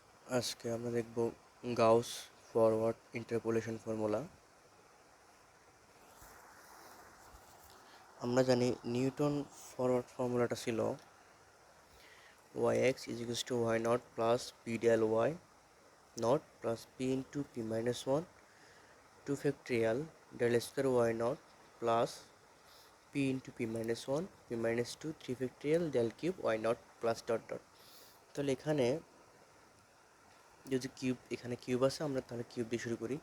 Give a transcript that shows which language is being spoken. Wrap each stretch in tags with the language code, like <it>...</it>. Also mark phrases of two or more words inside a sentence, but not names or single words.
<bn>আজকে আমরা দেখব গাউস</bn> <en>forward interpolation formula.</en> <bn>আমরা জানি</bn> <en>Newton forward formula-টা ছিল y(x) = y naught plus p del y naught plus p into p minus 1 2 factorial del square y naught plus p into p minus 1 p minus 2 3 factorial del cube y naught plus dot dot।</en> <bn>তাহলে এখানে যদি এখানে কিউব আছে, আমরা তাহলে কিউব দিয়ে শুরু করি।</bn>